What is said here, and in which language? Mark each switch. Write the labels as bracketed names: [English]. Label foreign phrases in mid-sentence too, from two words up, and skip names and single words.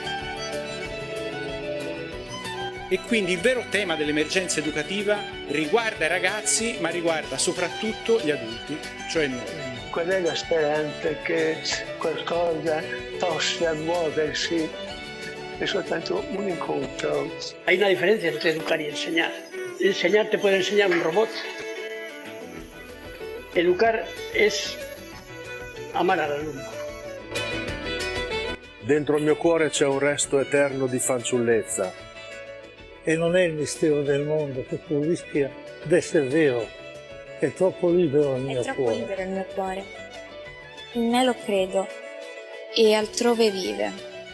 [Italian] E quindi il vero tema dell'emergenza educativa riguarda i ragazzi, ma riguarda soprattutto gli adulti, cioè noi. Qual è la speranza che qualcosa possa muoversi? È soltanto un incontro. [Spanish] Hay una diferencia entre educar y enseñar. Enseñar te puede enseñar un robot. Educar es amar al alumno. [Italian] Dentro il mio cuore c'è un resto eterno di fanciullezza. E non è il mistero del mondo che tu rischia d'essere vero. È troppo libero il mio È troppo cuore. libero il mio cuore. In me lo credo e altrove vive.